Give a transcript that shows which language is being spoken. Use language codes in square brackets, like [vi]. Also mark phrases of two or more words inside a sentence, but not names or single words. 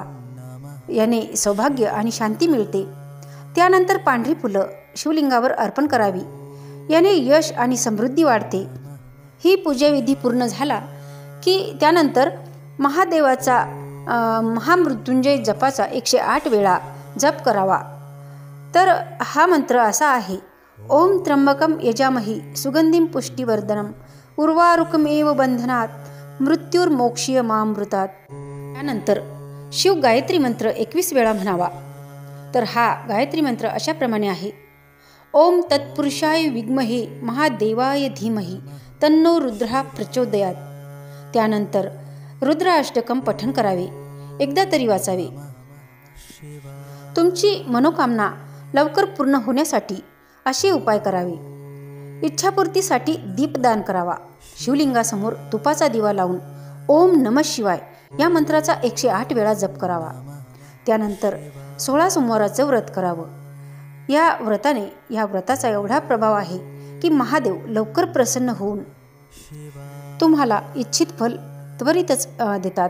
[mr] याने सौभाग्य आणि शांती मिळते. त्यानंतर पांढरी फुलं शिवलिंगावर अर्पण करावी. याने यश आणि समृद्धी वाढते. ही पूजाविधी पूर्ण झाला की त्यानंतर महादेवाचा महामृत्युंजय जपाचा 108 वेळा जप करावा. तर हा मंत्र असा आहे: [sa] ओम त्र्यंबकम यजामहि सुगंधिं पुष्टिवर्धनम उर्वारुकमेव बंधनात मृत्युर्मोक्षीय मामृतात. [mr] त्यानंतर शिव गायत्री मंत्र 21 वेळा म्हणावा. तर हा गायत्री मंत्र अशा प्रमाणे आहे: [sa] ओम तत्पुरुषाय विद्महे महादेवाय धीमहि तन्नो रुद्रः प्रचोदयात. [mr] त्यानंतर रुद्र अष्टकम पठण करावे. एकदा तरी वाचावे. तुमची मनोकामना लवकर पूर्ण होण्यासाठी असे उपाय करावे. इच्छापूर्तीसाठी दीपदान करावा. शिवलिंगासमोर तुपाचा दिवा लावून [sa] ओम नमः शिवाय [mr] या मंत्राचा 108 वेळा जप करावा. त्यानंतर 16 सोमवाराचं व्रत करावं. या व्रताचा एवढा प्रभाव आहे की महादेव लवकर प्रसन्न होऊन तुम्हाला इच्छित फल त्वरितच देतात.